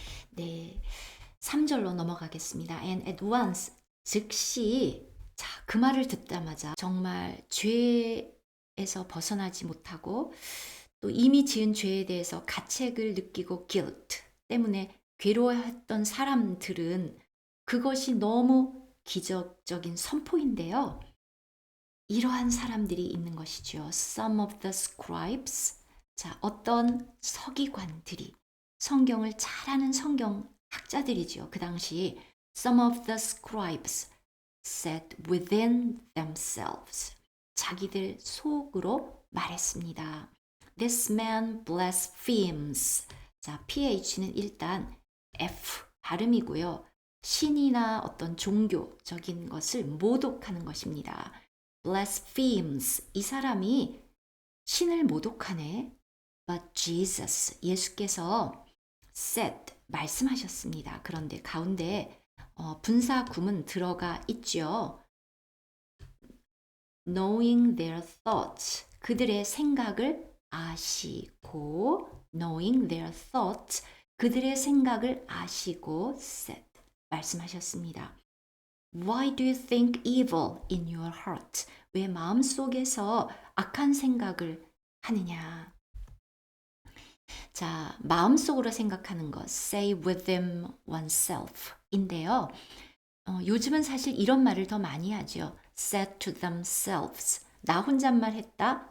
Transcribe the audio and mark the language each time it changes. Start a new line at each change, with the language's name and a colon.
Korean: 네, 3절로 넘어가겠습니다.
English: And at once,
Korean: 즉시, 자, 그 말을 듣자마자 정말 죄에서 벗어나지 못하고 또 이미 지은 죄에 대해서 가책을 느끼고 guilt 때문에 괴로워했던 사람들은 그것이 너무 기적적인 선포인데요. 이러한 사람들이 있는 것이죠.
English: Some of the scribes,
Korean: 자, 어떤 서기관들이 성경을 잘 아는 성경학자들이죠. 그 당시
English: Some of the scribes said within themselves.
Korean: 자기들 속으로 말했습니다.
English: This man blasphemes.
Korean: 자, PH는 일단 F 발음이고요. 신이나 어떤 종교적인 것을 모독하는 것입니다.
English: blasphemes.
Korean: 이 사람이 신을 모독하네.
English: But Jesus, 예수께서 said,
Korean: 말씀하셨습니다. 그런데 가운데 분사구문 들어가 있죠.
English: Knowing their thoughts,
Korean: 그들의 생각을 아시고,
English: knowing their thoughts,
Korean: 그들의 생각을 아시고 said, 말씀하셨습니다.
English: Why do you think evil in your heart?
Korean: 왜 마음속에서 악한 생각을 하느냐? 자, 마음속으로 생각하는 것,
English: say within oneself
Korean: 인데요. 요즘은 사실 이런 말을 더 많이 하죠.
English: said to themselves.
Korean: 나 혼잣말 했다.